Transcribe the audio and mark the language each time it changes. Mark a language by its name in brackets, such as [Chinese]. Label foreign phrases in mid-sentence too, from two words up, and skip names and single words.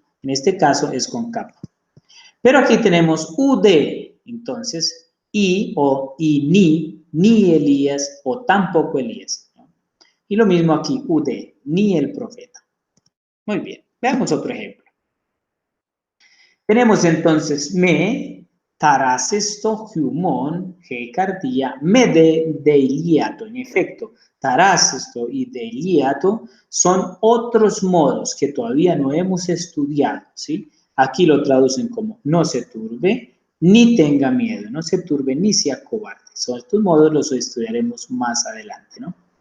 [Spanish] En este caso es con kappa. Pero aquí tenemos ud, entonces, y o y ni Elías o tampoco Elías, ¿no? Y lo mismo aquí, ud, ni el profeta. Muy bien, veamos otro ejemplo. Tenemos entonces me, [Greek] ταρασσέσθω, ὑμῶν, ἡ καρδία, μηδὲ δειλιάτω. [Spanish] En efecto, tarasesto y de iliato son otros modos que todavía no hemos estudiado, ¿sí? Aquí lo traducen como no se turbe, ni tenga miedo, no se turbe ni se acobarde. Son estos modos los estudiaremos más adelante, ¿no?